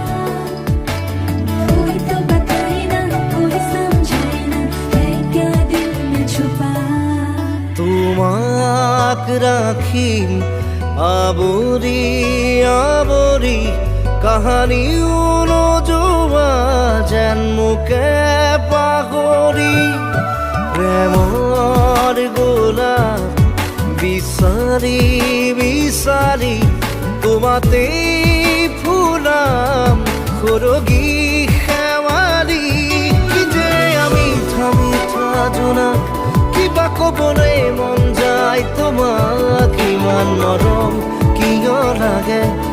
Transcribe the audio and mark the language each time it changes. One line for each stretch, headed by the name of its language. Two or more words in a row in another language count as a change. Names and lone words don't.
Hindi: कोई तो बताए ना कोई समझाए ना है क्या दिल में छुपा
Assamese: তোমাক ৰাখিম আৱৰি আৱৰি কাহানিও নোযোৱা যেন মোকে পাহৰি প্ৰেমৰ গোলাপ বিচাৰি বিচাৰি তোমাতে ফুলাম সৰগী শেৱালি কি যে মিঠা মিঠা জোনাক কিবা ক'বলৈ মন যায় তোমাক ইমান নৰম কিয় লাগে